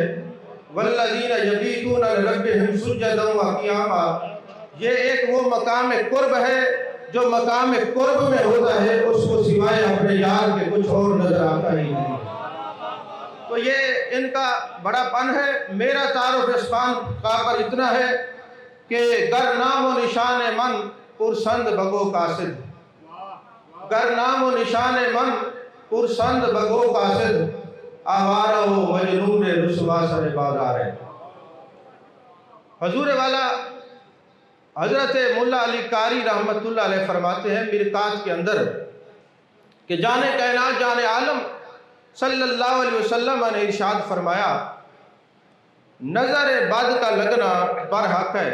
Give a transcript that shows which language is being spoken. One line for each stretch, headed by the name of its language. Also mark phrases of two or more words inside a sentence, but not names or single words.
Arabic: والذین یبیتون لربہم سجدا وقیاما،
Urdu: یہ ایک وہ مقام قرب ہے جو مقام قرب میں ہوتا ہے، اس کو سوائے اپنے یار کے کچھ اور نظر آتا ہی نہیں۔ تو یہ ان کا بڑا پن ہے۔ میرا تعارف اس خانقاہ پر اتنا ہے کہ
Persian: گر نام و نشان من پرسند بگو قاصد، گر نام و نشان من پرسند بگو قاصد، آوارہ و مجنون رسوا سر بازار
Urdu: ہے۔ حضور والا حضرت مولا علی قاری رحمت اللہ علیہ فرماتے ہیں مرکات کے اندر کہ جان کائنات جان عالم
Arabic: صلی اللہ علیہ وسلم
Urdu: نے ارشاد فرمایا، نظر بد کا لگنا برحق ہے۔